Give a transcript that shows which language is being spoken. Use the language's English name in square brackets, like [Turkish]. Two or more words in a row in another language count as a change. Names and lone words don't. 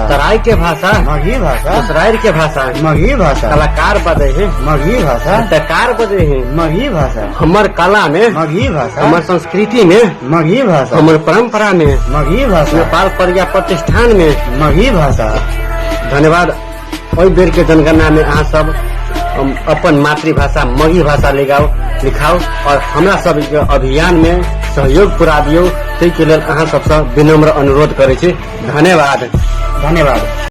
[Maithili] तराई के भाषा मगही भाषा, उसराइर के भाषा मगही भाषा, कलाकार बजे है मगही भाषा, चित्रकार बजे है मगही भाषा, हमर कला में मगही भाषा, हमर संस्कृति में मगही भाषा, हमर परंपरा में मगही भाषा, नेपाल प्रज्ञा प्रतिष्ठान में मगही भाषा। धन्यवाद। ओहि बेर के जनगणना में अहाँ सब अपन मातृभाषा मगही भाषा लिखाओ और हमरा सब के अभियान में सहयोग पुरा दियो। ताहि के लेल अहाँ सबसे विनम्र अनुरोध करै छी। धन्यवाद। धन्यवाद।